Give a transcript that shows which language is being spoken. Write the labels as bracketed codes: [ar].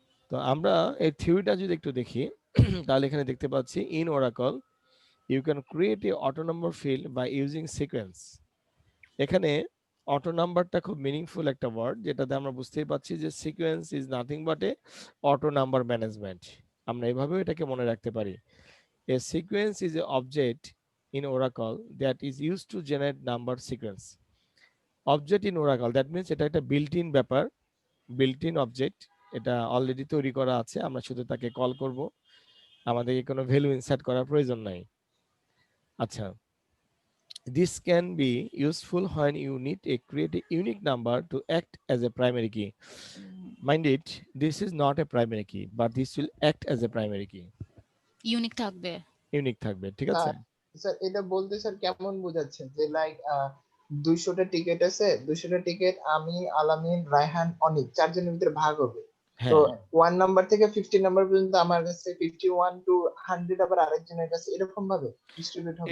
[bn] তো আমরা এই থিওরিটা যদি একটু দেখি, তাহলে এখানে দেখতে পাচ্ছি [en] In Oracle you can create a auto number field by using sequence. [bn] এখানে অটো নাম্বারটা খুব মিনিংফুল একটা ওয়ার্ড, যেটাতে আমরা বুঝতেই পারছি যে [en] Sequence is nothing but a auto number management. [bn] আমরা এভাবেও এটাকে মনে রাখতে পারি। [en] A sequence is an object in Oracle that is used to generate number sequence. Object in Oracle, that means [bn] এটা একটা built-in ব্যাপার, built-in object, এটা অলরেডি তৈরি করা আছে, আমরা শুধু তাকে কল করব, আমাদেরকে কোনো ভ্যালু ইনসার্ট করার প্রয়োজন নাই। [en] আচ্ছা, this can be useful when you need to create a unique number to act as a primary key. Mind it, this is not a primary key, but this will act as a primary key. [bn] Unique থাকবে। Unique থাকবে, ঠিক আছে? Sir এটা বলতে sir কেমন বোঝাচ্ছেন যে like 200টা ticket আছে, 200টা টিকিট আমি, আলামিন, রায়হান, অনিক চারজনের ভিতরে ভাগ হবে। তো 1 নাম্বার থেকে 50 নাম্বার পর্যন্ত আমার কাছে, 51 টু 100 আবার আরেকজনের কাছে, এরকম ভাবে ডিস্ট্রিবিউট হবে?